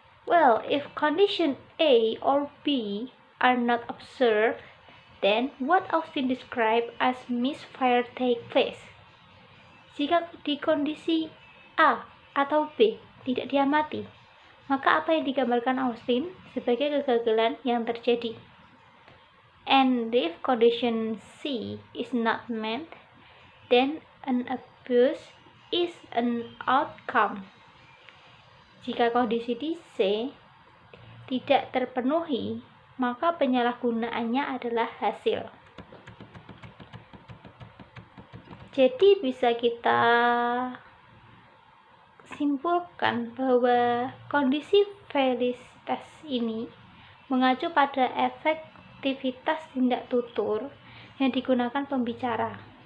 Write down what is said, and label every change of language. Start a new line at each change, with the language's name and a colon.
English: Well, if condition A or B are not observed, then what Austin described as misfire take place.
Indonesian: Jika di kondisi A atau B tidak diamati, maka apa yang digambarkan Austin sebagai kegagalan yang terjadi.
English: And if condition C is not met, then an abuse is an outcome.
Indonesian: Jika kondisi di C tidak terpenuhi, maka penyalahgunaannya adalah hasil. Jadi bisa kita simpulkan bahwa kondisi felicitas ini mengacu pada efektivitas tindak tutur yang digunakan pembicara.